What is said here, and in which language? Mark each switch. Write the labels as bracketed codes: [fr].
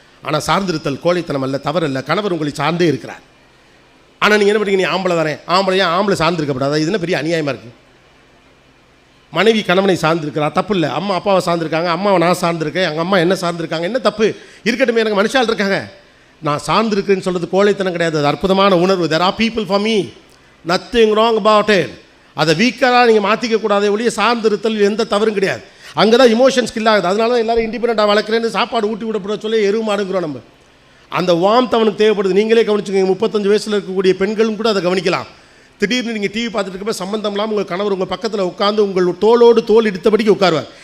[ta] ஆனால் சார்ந்திருத்தல் கோழைத்தனம் அல்ல, தவறல்ல. கணவர் உங்களை சார்ந்தே இருக்கிறார். ஆனால் நீங்கள் என்ன பண்ணுறீங்க, நீ ஆம்பளை தானே, ஆம்பளை சார்ந்திருக்கப்படாதா? இது என்ன பெரிய அநியாயமாக இருக்குது? மனைவி கணவனை சார்ந்திருக்கிறா, தப்பு இல்லை. அம்மா அப்பாவை சார்ந்திருக்காங்க, அம்மாவை நான் சார்ந்திருக்கேன், எங்கள் அம்மா என்ன சார்ந்திருக்காங்க, என்ன தப்பு இருக்கட்டுமே. எனக்கு மனுஷால் இருக்காங்க, நான் சார்ந்திருக்கேன்னு சொல்கிறது கோழைத்தனம் கிடையாது, அது அற்புதமான உணர்வு. [en] there are people for me, nothing wrong about it. [ta] அதை வீக்கராக நீங்கள் மாற்றிக்கக்கூடாதே ஒழிய சார்ந்திருத்தல் எந்த தவறும் கிடையாது. அங்கே தான் இமோஷன்ஸ் கில் ஆகுது. அதனால தான் எல்லோரும் இண்டிபெண்டண்டாக வளர்க்குறேன்னு சாப்பாடு ஊட்டி விடப்பட சொல்லி எருவு மாடுங்கிறோம். நம்ம அந்த வார்ம்த் அவனுக்கு தேவைப்படுது. நீங்களே கவனிச்சுக்கோங்க, 35 வயசில் இருக்கக்கூடிய பெண்களும் கூட அதை கவனிக்கலாம். திடீர்னு நீங்கள் டிவி பார்த்துட்டு இருக்கப்போ சம்மந்தம் இல்லாமல் உங்கள் கணவர் உங்கள் பக்கத்தில் உட்காந்து உங்கள் தோளோடு தோல் இடித்தபடிக்கு உட்காருவார்.